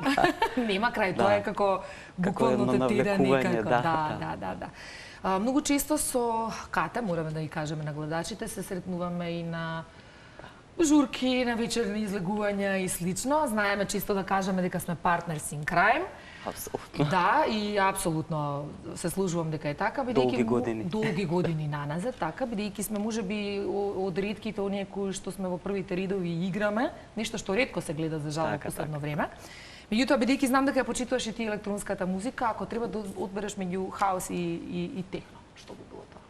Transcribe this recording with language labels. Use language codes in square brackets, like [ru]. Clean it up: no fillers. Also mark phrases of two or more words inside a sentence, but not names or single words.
[mk] Нема крај, тоа е како буквално тетирање некако. Да. Многу често со Ката, мораме да ги кажеме на гледачите, се сретнуваме и на журки, на вечерни излегувања и слично. Знаеме често да кажеме дека сме [en] partners in crime. [mk] Апсолутно. Да, и апсолутно се служувам дека е така, бидејќи долги години наназад, така, бидејќи сме можеби од ретките оние кои што сме во првите редови и играме, нешто што ретко се гледа за жал во последно време. Меѓутоа, бидејќи знам дека ја почитуваш и ти електронската музика, ако треба да одбереш меѓу хаус и техно, што би било тоа?